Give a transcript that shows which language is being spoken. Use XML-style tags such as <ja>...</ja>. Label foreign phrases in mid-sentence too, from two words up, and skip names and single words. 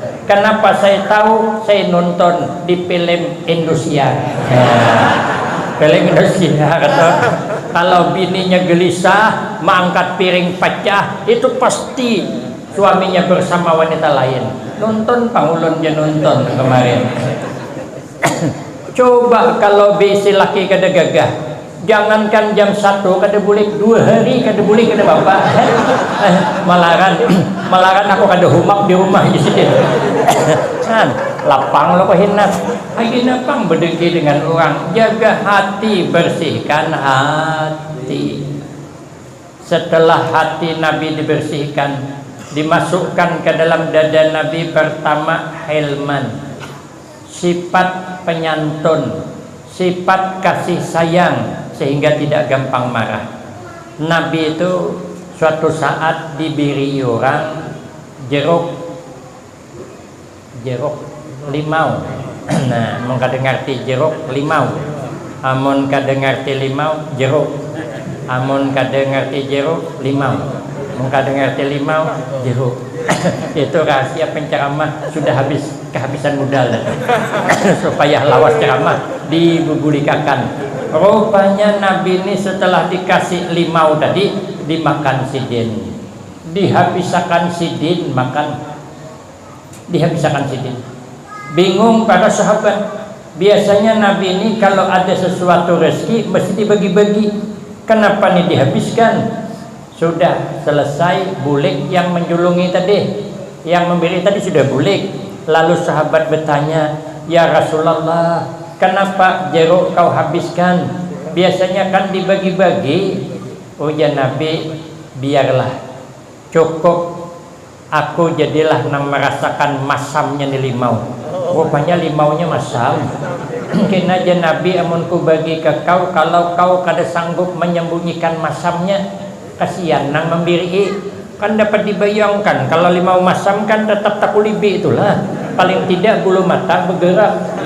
<id>Kenapa saya tahu? Saya nonton di film Indonesia. Film Indonesia kata, kalau bininya gelisah mengangkat piring pecah, itu pasti suaminya bersama wanita lain.</id> <bjn>Nonton pangulun je nonton kemarin. Coba kalau bisi laki kada gagah, jangankan jam 1 kada boleh, 2 hari kada boleh kada bapak. Malaran aku kada humak di rumah di sini. Kan lapang lo kehinat. Lagi napang berdengki dengan orang.</bjn> <id>Jaga hati, bersihkan hati. Setelah hati Nabi dibersihkan, dimasukkan ke dalam dada Nabi pertama hilman, sifat penyantun, sifat kasih sayang sehingga tidak gampang marah. Nabi itu suatu saat diberi orang jeruk limau.</id> <bjn>Nah, mun kada ngarti jeruk limau, amun kada ngarti limau jeruk, amun kada ngarti jeruk limau, mun kada ngarti limau jeruk. Itu rahasia penceramah, sudah kehabisan modal supaya lawas ceramah dibubulikakan. Rupanya Nabi ini setelah dikasih limau tadi dimakan sidin, dihabiskan sidin, dihabiskan sidin.</bjn> <id>Bingung para sahabat. Biasanya Nabi ini kalau ada sesuatu rezeki mesti dibagi-bagi. Kenapa nih dihabiskan?</id> <bjn>Sudah selesai bulik yang menjulungi tadi, yang memberi tadi sudah bulik.</bjn> <id>Lalu sahabat bertanya,</id> <ar>ya Rasulullah,</ar> <id>kenapa jeruk kau habiskan? Biasanya kan dibagi-bagi.</id> <bjn>Oh ya Nabi, biarlah, cukup aku jadilah nang merasakan masamnya di limau. Rupanya limaunya masam. Mungkin aja Nabi amun ku bagi ke kau, kalau kau kada sanggup menyembunyikan masamnya, kasihan nang memberi. Kan dapat dibayangkan kalau limau masam kan tetap takulibi itulah, paling tidak bulu mata bergerak.</bjn>